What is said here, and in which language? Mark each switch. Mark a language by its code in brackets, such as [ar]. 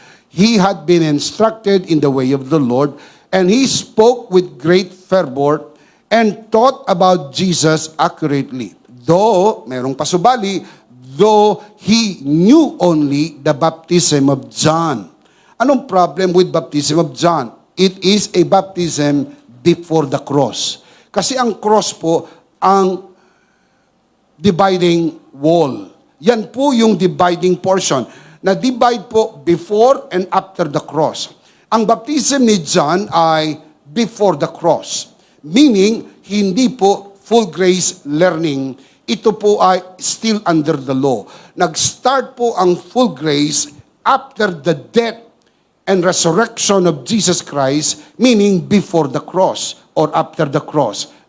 [en] He had been instructed in the way of the Lord, and he spoke with great fervor and taught about Jesus accurately. Though, [tl] merong pasubali, [en] though he knew only the baptism of John. Anong problem with baptism of John? It is a baptism before the cross. [tl] Kasi ang cross po, ang dividing wall. Yan po yung dividing portion. [en] Na-divide po before and after the cross. Ang baptism ni John ay before the cross. [tl] Meaning, hindi po [en] full grace learning. Ito po ay still under the law. Nag-start po ang full grace after the death and resurrection of Jesus Christ, meaning before the cross or after the cross.